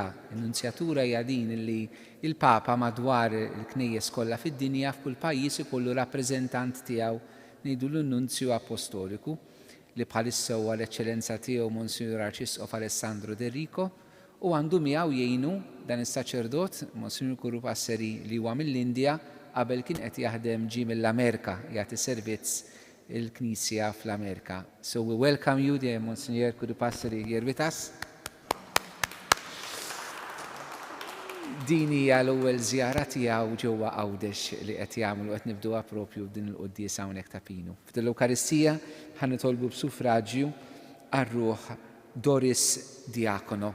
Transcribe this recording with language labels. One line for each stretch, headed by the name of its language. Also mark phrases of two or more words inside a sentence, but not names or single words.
Maltese: In-Nunzjatura hija din illi il-Papa madwar il-knejjes kollha fid-dinja f'kull pajjiż ikollu rappreżentant tiegħu ngħidulu n-Nunzju Apostoliku li bħalissa huwa l-Eċċellenza tiegħu Monsignor Arċisqof Alessandro De Rico u għandu miegħu jgħinu dan is-saċerdot Monsignor Kuru Passeri li huwa mill-Indja qabel kien qed jaħdem ġie mill-Amerika jagħti servizz il-Knisja fl-Amerika.
English: So we welcome you, dear Monsignor Kuru Passeri, here with us.
Maltese: Din hija l-ewwel żjara tiegħu ġewwa Għawdex li qed jagħmlu qed nibduha proprju din il-quddies hawnhekk ta' Pinu. Fil-Ewkaristija ħanitolbu b'suffraġġju għar-Ruħ Doris Diakono.